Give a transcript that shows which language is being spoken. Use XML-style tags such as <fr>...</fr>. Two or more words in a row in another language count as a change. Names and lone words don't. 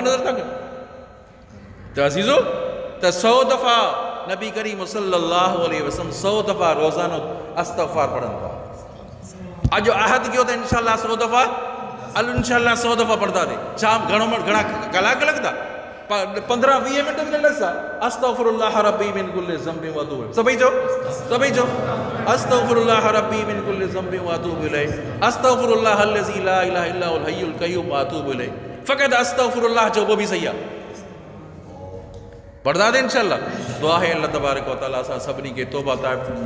<sd>त अज़ीज़ो त 100 दफ़ा नबी करीम</sd> <ar>صلى الله عليه وسلم</ar> <sd>100 दफ़ा रोज़ानो इस्तग़फ़ार पढ़नि था अॼु आहद कयो त इंशाअल्लाह 100 दफ़ा इंशाअल्लाह 100 दफ़ा पढ़ंदा थे छा घणा कलाक लॻंदा 15-20 मिनट बि न लॻंदा</sd> <ar>أستغفر الله ربي من كل ذنب وأتوب</ar> <sd>सभई चओ</sd> <ar>أستغفر الله ربي من كل ذنب وأتوب إليه أستغفر الله الذي لا إله إلا هو الحي القيوم وأتوب إليه</ar> <sd>फ़क़त अस्तग़फिरुल्लाह चओ वो भी सही आहे पढ़दा थे इंशाअल्लाह दुआ है</sd> <ar>الله تبارك وتعالى</ar> <sd>असां सभिनी खे तौबा ताइब</sd>